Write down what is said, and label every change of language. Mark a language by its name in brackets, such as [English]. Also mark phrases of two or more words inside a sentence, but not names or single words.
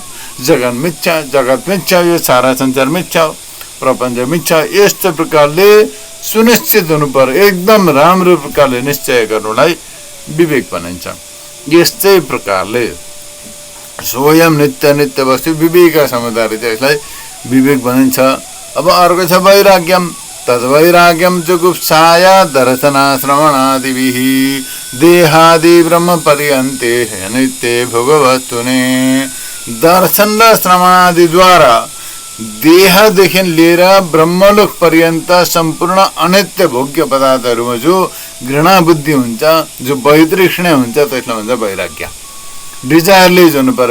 [Sanskrit] जगत मिथ्या, जगत मिथ्या, [Nepali] यो सारा संसार मिथ्या हो, [Sanskrit] प्रपञ्च मिथ्या। [Nepali] यस्तो प्रकारले सुनिश्चित हुनु पर्यो, एकदम राम्रो प्रकारले निश्चय गर्नुलाई विवेक भनिन्छ। यस्तै प्रकारले [Sanskrit] स्वयं नित्य नित्य वस्तु विवेक समुदारित, [Nepali] यसलाई विवेक भनिन्छ। अब अर्को छ वैराग्यम। [Sanskrit] तद्वैराग्यम जुगुप्साया दर्शना श्रवणादिभिः देहादि ब्रह्म पर्यन्ते नित्य भोगवस्तुने। [Nepali] दर्शन र श्रवणादिद्वारा देहदेखि लिएर ब्रह्मलोक पर्यन्त सम्पूर्ण अनित्य भोग्य पदार्थहरूमा जो घृणा बुद्धि हुन्छ, जो वैतृष्ण्य हुन्छ, त्यसलाई भन्छ वैराग्य। डिजायरलेस हुनु पर्यो।